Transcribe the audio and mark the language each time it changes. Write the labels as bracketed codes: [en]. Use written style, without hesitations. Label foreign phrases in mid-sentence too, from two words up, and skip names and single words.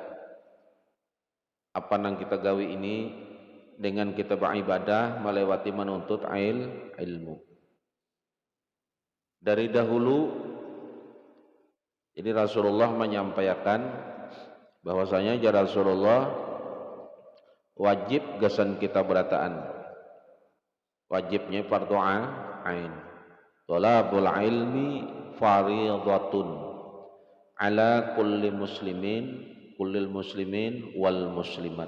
[id] Apa yang kita gawi ini dengan kita beribadah melewati menuntut ilmu. Dari dahulu ini Rasulullah menyampaikan bahwasanya Rasulullah wajib gasan kita berataan. Wajibnya fardu ain. [ar] طلب العلم فريضة على كل المسلمين والمسلمات.